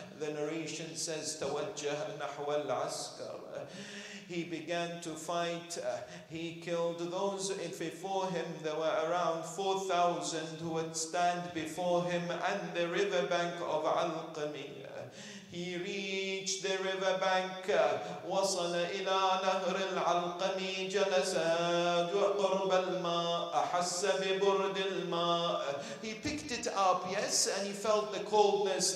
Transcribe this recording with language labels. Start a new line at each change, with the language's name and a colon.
English: The narration says,
Arabic: توجه نحو العسكر.
English: He began to fight. He killed those before him. There were around 4,000 who would stand before him and the riverbank of Al-Emaan. He reached the riverbank.
Arabic: وصل إلى نهر العلقمي جلس قرب الماء أحس ببرد الماء.
English: He picked it up, yes, and he felt the coldness.